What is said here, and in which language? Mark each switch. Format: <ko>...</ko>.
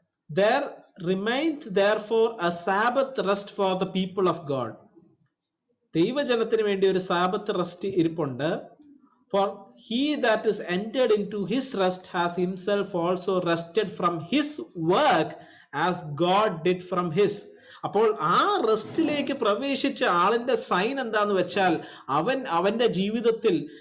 <en>there remained therefore a sabbath rest for the people of God.</en> <ml>ദൈവജനത്തിന് വേണ്ടി ഒരു Sabbath rest ഇരിപ്പുണ്ട്.</ml> <en>for he that is entered into his rest has himself also rested from his work as God did from his.</en> <ml>അപ്പോൾ ആ റെസ്റ്റിലേക്ക് പ്രവേശിച്ച ആളിന്റെ sign എന്താന്ന് വെച്ചാൽ അവന്റെ ജീവിതത്തിൽ</ml>